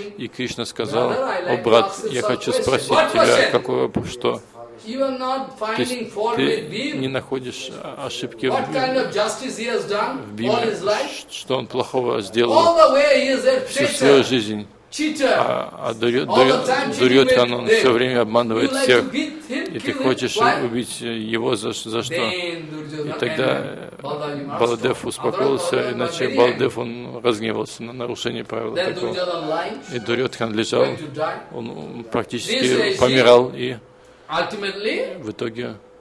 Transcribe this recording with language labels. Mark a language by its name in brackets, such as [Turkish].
[Russian] И Кришна сказал: «О, брат, я хочу спросить тебя, какой вопрос, что? [English] You are not finding fault with Bhima. What kind of justice he has done all his life? [Russian] Что он плохого сделал? [English] All the way he is a traitor, cheater. [Russian] Дурьотхан, он все время обманывает всех. И ты хочешь убить его за что? И тогда Баладев успокоился, иначе Баладев он разгневался на нарушение правил такого. И Дурьотхан лежал, он практически помирал и в итоге